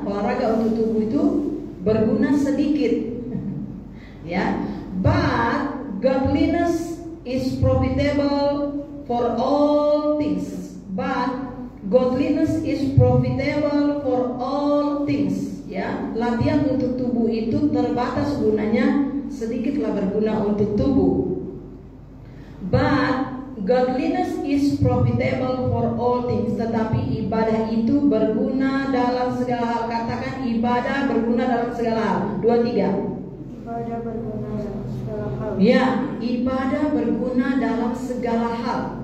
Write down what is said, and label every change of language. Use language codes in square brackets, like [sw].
[id] Olahraga untuk tubuh itu berguna sedikit, ya. [en] But godliness is profitable for all things. But Godliness is profitable for all things. [id] Ya, latihan untuk tubuh itu terbatas gunanya, sedikitlah berguna untuk tubuh. [en] But godliness is profitable for all things. [id] Tetapi ibadah itu berguna dalam segala hal. Katakan ibadah berguna dalam segala hal. 2, 3. Ibadah berguna dalam segala hal. Ya, ibadah berguna dalam segala hal.